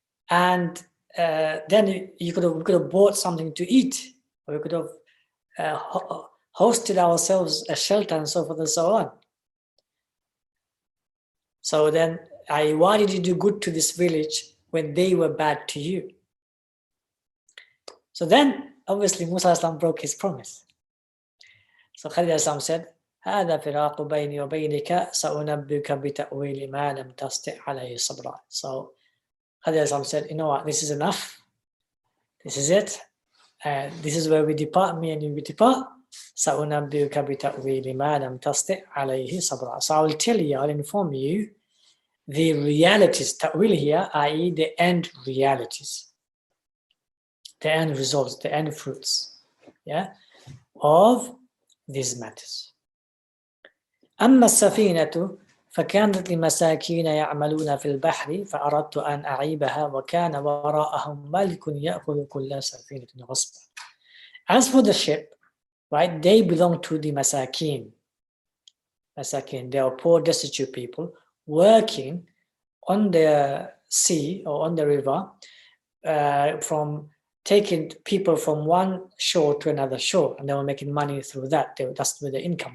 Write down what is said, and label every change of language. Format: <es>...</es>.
<en>And then we could have bought something to eat, or we could have hosted ourselves a shelter and so forth and so on. So then, why did you do good to this village when they were bad to you? So then, obviously, Musa broke his promise. So Khadir said,</en> <ar>هذا فراق بيني وبينك سأنبئك بتأويل ما لم تستطع عليه صبرا.</ar> <en>So Khadir said, you know what, this is enough. This is it. This is where we depart, me and you we depart.</en> <ar>سأنبئك بتأويل ما لم تستطع عليه صبرا.</ar> <en>So I will tell you, I'll inform you the realities, ta'wil here, i.e. the end realities, the end results, the end fruits, yeah, of these matters.</en> <ar>أما السفينة فكانت لمساكين يعملون في البحر فأردت أن أعيبها وكان وراءهم ملك يأخذ كل سفينة غصبا.</ar> <en>As for the ship, right, they belong to the masakin. Masakin, they are poor, destitute people working on the sea or on the river from taking people from one shore to another shore, and they were making money through that. That's with their income.</en>